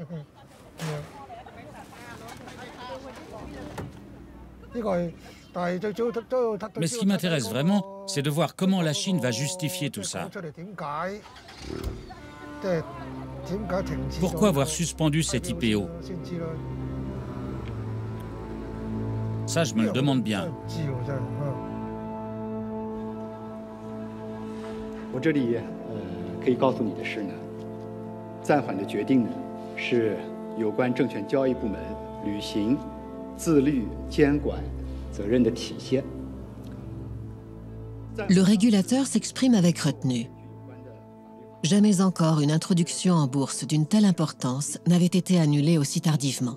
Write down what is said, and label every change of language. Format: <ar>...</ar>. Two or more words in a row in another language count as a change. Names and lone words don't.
<fr>Mais ce qui m'intéresse vraiment, c'est de voir comment la Chine va justifier tout ça. Pourquoi avoir suspendu cet IPO? Ça, je me le demande bien.</fr> <zh>我这里可以告诉你的是呢，暂缓的决定呢是有关证券交易部门履行自律监管责任的体现。</zh> <fr>Le régulateur s'exprime avec retenue. Jamais encore une introduction en bourse d'une telle importance n'avait été annulée aussi tardivement.</fr>